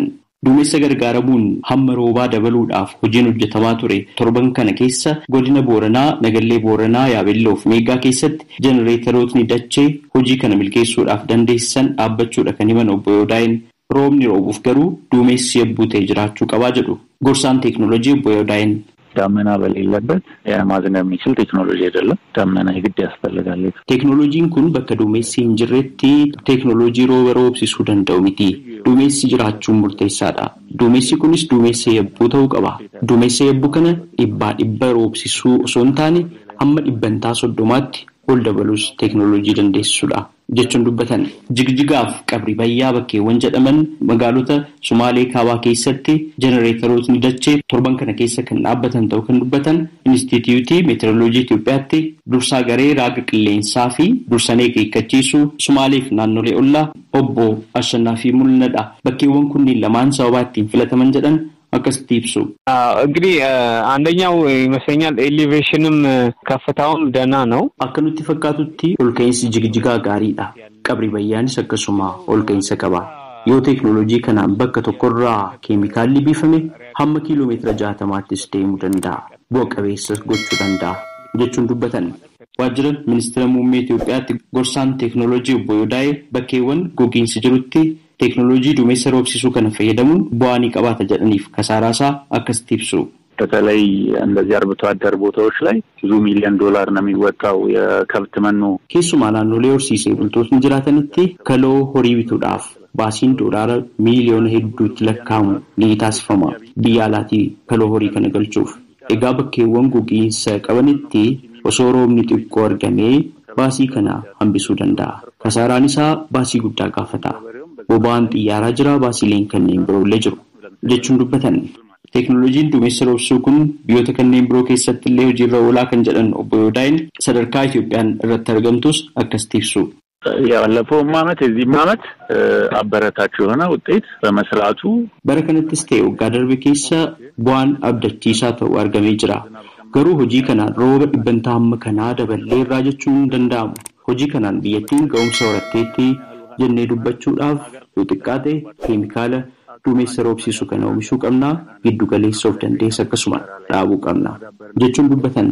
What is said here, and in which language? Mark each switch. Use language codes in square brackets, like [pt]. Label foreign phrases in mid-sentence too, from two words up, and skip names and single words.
[om] Duumessa gargaaramuun hamma roobaa dabaluudhaaf hojiin hojjetamaa ture. Torban kana keessa godina Booranaa, Nagallee Booranaa, Yaabelloo fi Meeggaa keessatti jenereetarootni dachee hojii kana milkeessuudhaaf dandeessisan dhaabbachuudha kan himan obbo Yodaaheen. Roobni roobuuf garuu duumessi yabbuu ta'e jiraachuu qabaa jedhu gorsaan teeknooloojii obbo Yodaaheen. [am] ዳመና በሌለበት ማዝነብ የሚችል ቴክኖሎጂ አይደለም። ዳመና የግድ ያስፈልጋል። [om] ቴክኖሎጂን kun bakka duumessi hin jirretti teeknooloojii rooba roobsisuu danda'u miti. Duumessi jiraachuun murteessaadha. Duumessi kunis duumessa yabbuu ta'uu qaba. Duumessa yabbuu kana dhibba roobsisuu osoo hin taane hamma 30% ol dabalus teeknooloojii dandeessisuudha jechuun dubbatan. Jigjigaaf qabri bayyaa bakkeewwan jedhaman magaalota Sumaalee Kaabaa keessatti jenereetarootni dachee torban kana keessa kan dhaabbatan ta'uu kan dubbatan Inistituutii Meetirooloojii Itoophiyaatti dursaa garee raaga qilleensaa fi dursanii eeggachiisuu Sumaalee fi naannolee ollaa obbo Ashannaa fi Mul'inadha. Bakkeewwan kunniin lamaan sababa ittiin filataman jedhan akkasitti ibsu. [am] እንግዲህ አንደኛው ይመስለኛል ኤሊቬሽንም ከፍታውም ደህና ነው። [om] akka nutti fakkaatutti olka'insi jigjigaa gaariidha. qabri bayyaanis akkasuma olka'insa qaba. yoo teeknooloojii kanaan bakka tokkorraa keemikaalli biifame hamma kiiloomeetira 60 deemuu danda'a. Bu'a qabeessas gochuu danda'a jechuun dubbatan. Waajjira ministeera muummee Itoophiyaatti gorsaan teeknooloojii obbo Yodaa'ee bakkeewwan gogiinsi jirutti teeknooloojii duumessa roobsisuu kana fayyadamuun bu'aa ni qabaata jedhaniif kasaaraasaa akkasitti ibsu. [am] በተለይ እንደዚህ አርብቶ አደር ቦታዎች ላይ ብዙ ሚሊዮን ዶላር ነው የሚወጣው የከብት መኖ [om] keessumaa naannolee horsiisee bultootni jiraatanitti kaloo horii bituudhaaf baasiin doolaara miiliyoona hedduutti lakkaa'amu ni taasifama biyya alaatii kaloo horii kana galchuuf. Egaa bakkeewwan gogiinsa qabanitti osoo roobni xiqqoo argamee baasii kana hambisuu danda'a. Kasaaraan isaa baasii guddaa gaafata. Boba'aan xiyyaaraa jira, baasiileen kanneen biroollee jiru jechuun dubbatan. Teeknooloojiin duumessa roobsuu kun biyyoota kanneen biroo keessatti illee hojiirra oolaa kan jedhan obbo Yodaa'een sadarkaa Itoophiyaan irratti argamtus akkasitti ibsu. [am] ያለፈውም ዓመት የዚህም ዓመት አበረታች የሆነ ውጤት በመስራቱ [om] bara kanattis ta'e waggaa darbe keessa bu'aan abdachiisaa ta'u argamee jira. Garuu hojii kanaan rooba dhibbantaa hamma kanaa daballee irraa jechuun hin danda'amu. Hojii kanaan biyyattiin ga'umsa horatteetti jennee dubbachuudhaaf yoo xiqqaate keemikaala duumessa roobsisu kana oomishuu qabnaa, giddu galeessa of dandeessa akkasuma dhaabuu qabna jechuun dubbatan.